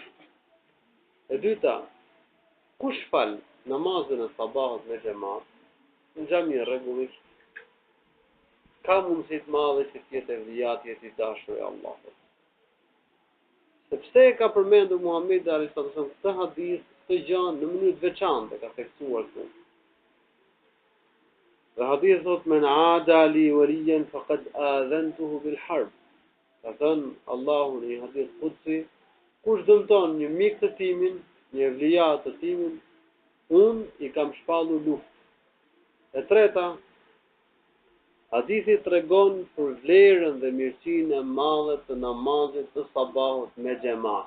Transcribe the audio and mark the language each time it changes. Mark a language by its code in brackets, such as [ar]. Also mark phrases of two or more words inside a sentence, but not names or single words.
[sq] E dyta, kush fal namazin e sabahut me xhamat, në xhami rregullisht, ka mundësi të madhe që të jetë evlijat, jetë i dashur e Allahut. Sepse ka përmendur Muhamedi [ar] عليه السلام [sq] këtë hadith, këtë gjë në mënyrë të veçantë, ka theksuar këtu. Dhe hadith thot: [ar] "من عادى لي وليا فقد آذنته بالحرب." [sq] Ka thënë Allahu në një hadith qudsi, kush dëmton një mik të timin, një evlija të timin, unë i kam shpallur luftë. E treta, hadithi tregon për vlerën dhe mirësinë e madhe të namazit të sabahut me xhamat.